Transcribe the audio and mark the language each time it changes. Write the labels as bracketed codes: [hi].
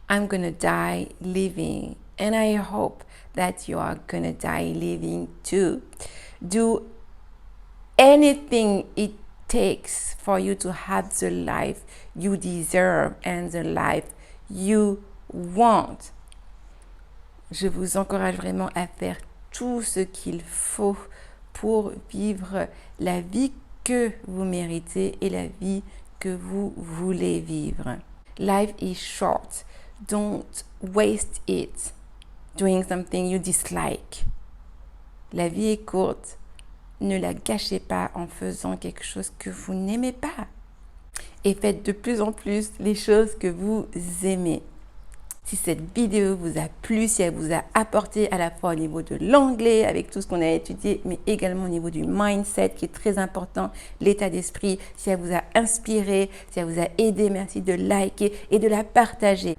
[en] I'm going to die living. And I hope that you are going to die living too. Do anything it takes for you to have the life you deserve and the life you want. [fr] Je vous encourage vraiment à faire tout ce qu'il faut pour vivre la vie que vous méritez et la vie que vous voulez vivre. [en] Life is short. Don't waste it doing something you dislike. [fr] La vie est courte. Ne la gâchez pas en faisant quelque chose que vous n'aimez pas. Et faites de plus en plus les choses que vous aimez. Si cette vidéo vous a plu, si elle vous a apporté à la fois au niveau de l'anglais, avec tout ce qu'on a étudié, mais également au niveau du mindset qui est très important, l'état d'esprit, si elle vous a inspiré, si elle vous a aidé, merci de liker et de la partager.